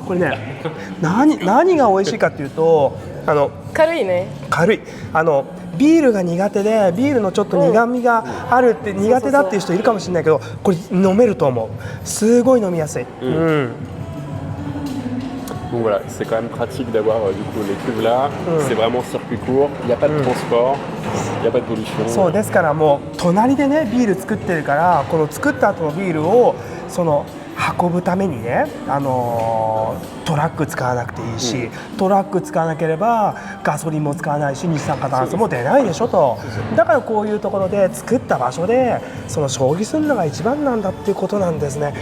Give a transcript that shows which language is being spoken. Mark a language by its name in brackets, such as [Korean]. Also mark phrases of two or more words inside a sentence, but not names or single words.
[Japanese] これね、何が美味しいかっていうと、軽いね。軽い。ビールが苦手でビールのちょっと苦みがあるって苦手だっていう人いるかもしれないけど、これ飲めると思う。すごい飲みやすい。 [French] Donc voilà, c'est quand même pratique d'avoir du coup les cuves là. C'est vraiment circuit court, il n'y a pas de transport, il n'y a pas de pollution. [Japanese] そうですからもう隣でねビール作ってるからこの作った後のビールをその運ぶためにね、トラック使わなくていいし、トラック使わなければガソリンも使わないし二酸化炭素も出ないでしょと。だからこういうところで作った場所でその消費するのが一番なんだっていうことなんですね。